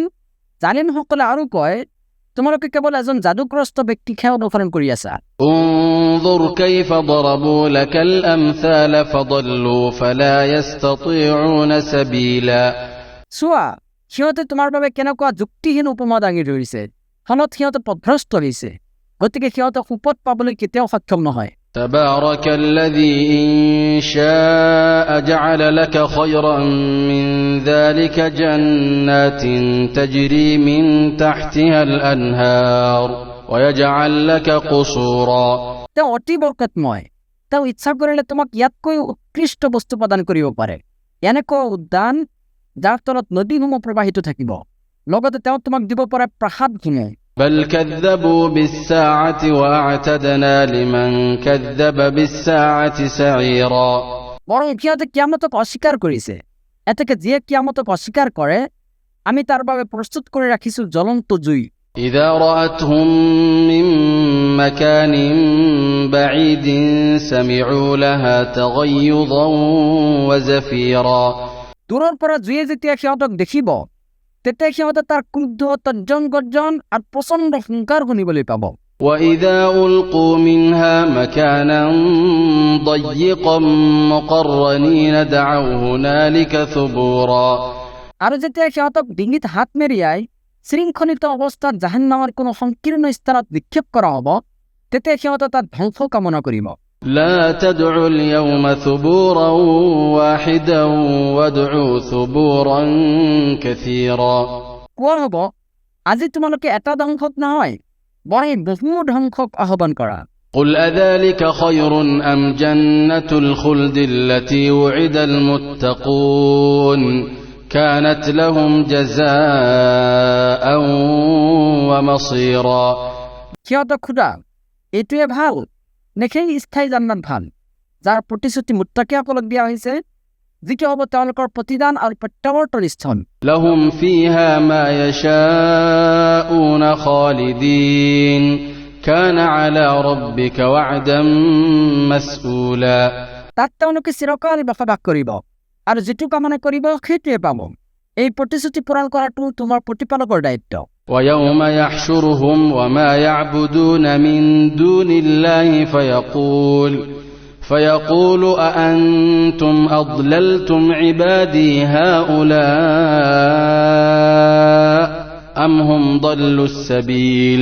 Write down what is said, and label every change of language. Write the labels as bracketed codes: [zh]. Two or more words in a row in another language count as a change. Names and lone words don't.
[as] জালিমসকলে আৰু কয়, তোমালোকে কেৱল এজন যাদুগ্ৰস্ত ব্যক্তিকহে অনুসৰণ কৰি আছা। [ar] انظر كيف ضربوا لك الأمثال فضلوا فلا يستطيعون سبيلا। [as] চোৱা, সিহঁতে তোমাৰ বাবে কেনেকুৱা যুক্তিহীন উপমা দাঙি ধৰিছে, ফলত সিহঁতে পথভ্ৰষ্ট হৈছে, গতিকে সিহঁতে সুপথ পাবলৈ কেতিয়াও সক্ষম নহয়। [ar] تبارك الذي إن شاء جعل لك خيرا من ذلك جنات تجري من تحتها الأنهار ويجعل لك قصورا। [as] তেওঁ অতি বৰকতময়, তেওঁ ইচ্ছা কৰিলে তোমাক ইয়াতকৈ উৎকৃষ্ট বস্তু প্ৰদান কৰিব পাৰে, এনেকুৱা উদ্যান যাৰ তলত নদীসমূহ প্ৰবাহিত থাকিব। লগতে তেওঁ তোমাক দিব পাৰে প্ৰাসাদসমূহ। [ar] بل كذبوا بالساعة وأعتدنا لمن كذب بالساعة سعيرا। [as] বৰং সিহঁতে কিয়ামতক অস্বীকাৰ কৰিছে, এতেকে যিয়ে কিয়ামতক অস্বীকাৰ কৰে, আমি তাৰ বাবে প্ৰস্তুত কৰি ৰাখিছো জ্বলন্ত জুই। [ar] إذا رأتهم من مكان بعيد سمعوا لها تغيظا وزفيرا। [as] দূৰৰ পৰা জুয়ে যেতিয়া সিহঁতক দেখিব, তেতিয়া সিহঁতে তাৰ ক্ৰুদ্ধ তৰ্জন গৰ্জন আৰু প্ৰচণ্ড হুংকাৰ শুনিবলৈ পাব। [ar] وإذا ألقوا منها مكانا ضيقا مقرنين دعوا هنالك ثبورا। [as] আৰু যেতিয়া সিহঁতক ডিঙিত হাত মেৰিয়াই শৃংখলিত অৱস্থাত জাহান্নামৰ কোনো সংকীৰ্ণ স্থানত নিক্ষেপ কৰা হ'ব, তেতিয়া সিহঁতে তাত ধ্বংস কামনা কৰিব। [ar] لا تدعوا اليوم ثبورا واحدا وادعوا ثبورا كثيرا [as] কোৱা হ'ব, আজি তোমালোকে এটা ধ্বংসক নহয়, বৰং বহু ধ্বংসক আহ্বান কৰা। [ar] قل أذلك خير أم جنة الخلد التي وعد المتقون كانت لهم جزاء ومصيرا [as] সিহঁতক সোধা, এইটোৱে ভাল নে সেই স্থায়ী জান্নাত ভাল, যাৰ প্ৰতিশ্ৰুতি মুত্তাকিসকলক দিয়া হৈছে, যিটো হ'ব তেওঁলোকৰ প্ৰতিদান আৰু প্ৰত্যাৱৰ্তন স্থান। [ar] لهم فيها ما يشاءون خالدين كان على ربك وعدا مسئولا [as] তাত তেওঁলোকে চিৰকাল বসবাস কৰিব আৰু যিটো কামনা কৰিব সেইটোৱে পাব। এই প্ৰতিশ্ৰুতি পূৰণ কৰাটো তোমাৰ প্ৰতিপালকৰ দায়িত্ব। [ar] ويوم يحشرهم وما يعبدون من دون الله فيقول أأنتم أضللتم عبادي هؤلاء أم هم ضلوا السبيل